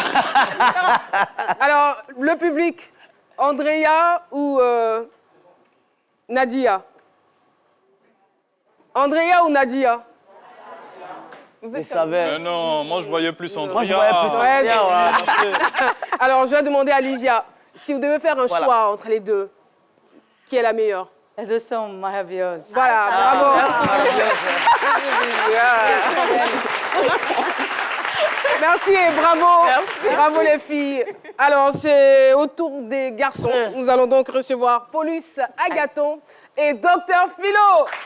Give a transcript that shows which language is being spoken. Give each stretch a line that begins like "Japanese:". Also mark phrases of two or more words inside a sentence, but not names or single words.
French: Alors, le public, Andrea ou Nadia? Andrea ou Nadia? Vous Je êtes savais. Non, moi je voyais plus Andrea. Moi, je voyais plus Ouais, Andrea, ouais, parce que- Alors, je vais demander à Livia, si vous devez faire un Voilà. choix entre les deux, qui est la meilleure?
Portuguese: As duas são maravilhosas.
French: Voilà, bravo. Merci et bravo. Bravo les filles. Alors, c'est au tour des garçons. Nous allons donc recevoir Paulus Agathon et Dr Philo.